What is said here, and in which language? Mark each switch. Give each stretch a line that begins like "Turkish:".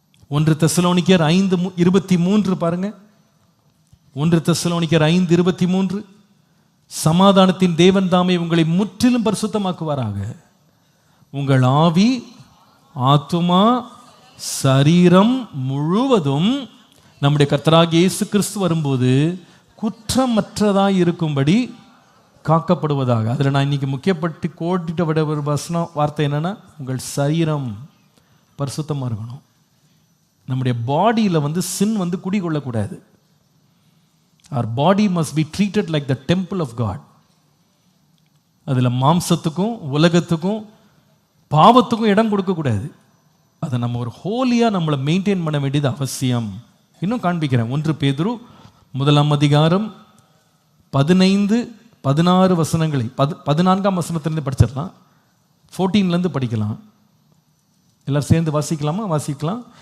Tamil: 1 தெசலோனிக்கர் 5:23 பாருங்க. 1 தெசலோனிக்கர் 5:23, சமாதானத்தின் தேவன் தாமே உங்களை முற்றிலும் பரிசுத்தமாக்குவாராக, உங்கள் ஆவி, ஆத்துமா, சரீரம் முழுவதும் நம்முடைய கர்த்தராகிய இயேசு கிறிஸ்து வரும்போது குற்றமற்றதாய் இருக்கும்படி காக்கப்படுவதாக. அதில் நான் இன்னைக்கு முக்கியப்பட்டு கோடிட்ட விட ஒரு வார்த்தை என்னன்னா, உங்கள் சரீரம் பரிசுத்தமாக இருக்கணும். நம்முடைய பாடியில் வந்து சின் வந்து குடிகொள்ளக்கூடாது.
English: Our body must be treated like the temple of God.
Tamil: அதில் மாம்சத்துக்கும் உலகத்துக்கும் பாவத்துக்கும் இடம் கொடுக்கக்கூடாது. அதை நம்ம ஒரு ஹோலியாக நம்மளை மெயின்டைன் பண்ண வேண்டியது அவசியம். இன்னும் காண்பிக்கிறேன். 1 பேதுரு 1 15-16 வசனங்களை 14ஆம் வசனத்திலிருந்து படிச்சிடலாம், 14லேருந்து படிக்கலாம். எல்லாரும் சேர்ந்து வாசிக்கலாமா? வாசிக்கலாம்.